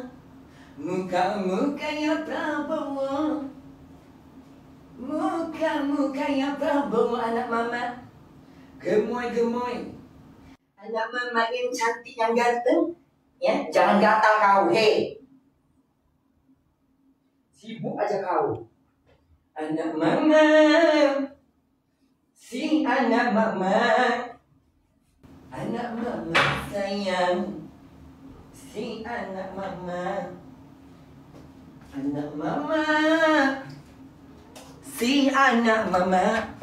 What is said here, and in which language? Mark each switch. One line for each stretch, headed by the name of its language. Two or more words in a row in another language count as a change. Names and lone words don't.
Indonesian: Muka-mukanya Prabowo, muka-mukanya Prabowo, anak mama gemoy-gemoy, anak mama yang cantik, yang ganteng. Ya, jangan gatal kau, hei. Sibuk aja kau. Anak mama, si anak mama, anak mama sayang, si anak mama, anak mama, si anak mama.